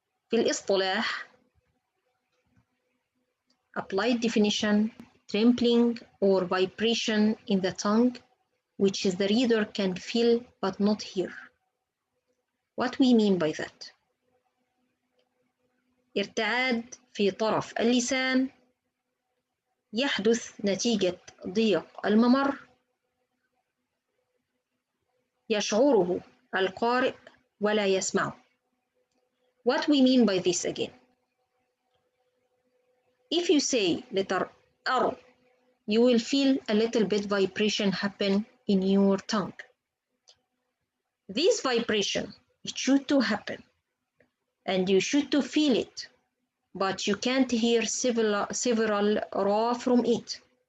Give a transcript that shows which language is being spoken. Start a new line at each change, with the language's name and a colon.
Arabic: في الاصطلاح
English: applied definition, trembling or vibration in the tongue, which the reader can feel but not hear. What we mean by that?
Arabic: ارتعاد في طرف اللسان يحدث نتيجة ضيق الممر يشعره القارئ ولا يسمعه.
English: What we mean by this again? If you say letter R, you will feel a little bit vibration happen in your tongue. This vibration, it should to happen and you should to feel it, but you can't hear several Ra from it.